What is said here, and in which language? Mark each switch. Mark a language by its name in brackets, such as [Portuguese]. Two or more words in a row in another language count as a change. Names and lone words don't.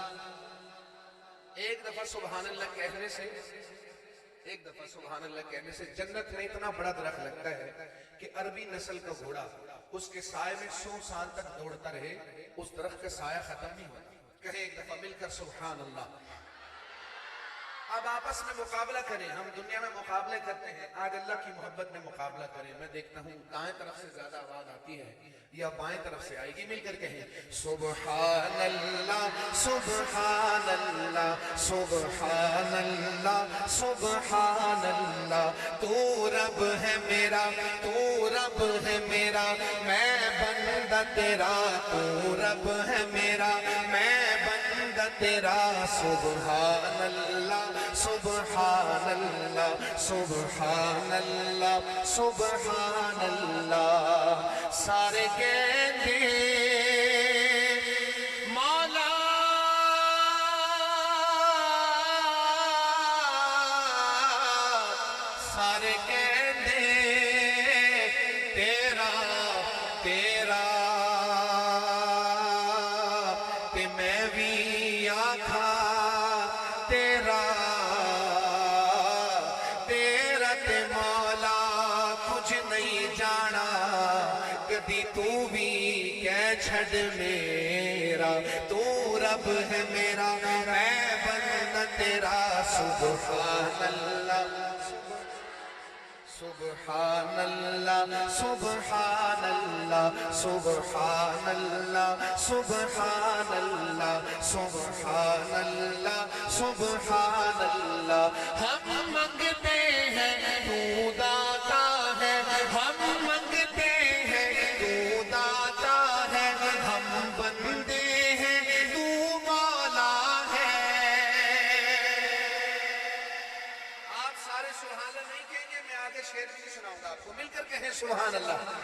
[Urdu] ایک دفعہ سبحان اللہ کہنے سے، ایک دفعہ سبحان اللہ کہنے سے جنت میں اتنا بڑا درخت لگتا ہے کہ عربی نسل کا گھوڑا اس کے سائے میں 100 سال تک دوڑتا رہے، اس درخت کا سایہ ختم نہیں ہوتا. کہیں ایک دفعہ مل کر [Arabic] سبحان الله. [Urdu] اب آپس میں مقابلہ کریں، ہم دنیا میں مقابلے کرتے ہیں، آج اللہ کی محبت میں مقابلہ کریں. میں دیکھتا ہوں دائیں طرف سے زیادہ آواز آتی ہے یا بائیں طرف سے آئے گی، مل کر کہیں [Arabic] سبحان الله سبحان الله سبحان الله سبحان الله. [Urdu] تو رب ہے میرا، تو رب ہے میرا، میں بندہ تیرا، تو رب ہے میرا، میں بندہ تیرا. [Arabic] سبحان الله سبحان الله سبحان الله سبحان الله. [Punjabi] سارے کہتے مولا سارے کہتے تیرا تیرا تے میں بھی آکھا تیرا تیرا تے مولا کچھ نہیں جانا کدی تو بھی کہہ چھڈ میرا. [Urdu] تو رب ہے میرا، میں بندہ تیرا. [Arabic] سبحان الله سبحان الله سبحان الله سبحان الله سبحان الله سبحان الله سبحان الله. [Urdu] ہم مانگتے ہیں تو داتا ہے، ہم مانگتے ہیں تو داتا ہے، ہم بندے ہیں تو مولا ہے. آپ سارے [Arabic] سبحان الله [Urdu] نہیں کہیں گے، میں آگے شعر بھی سناؤں گا آپ کو، مل کر کہیں [Arabic] سبحان الله.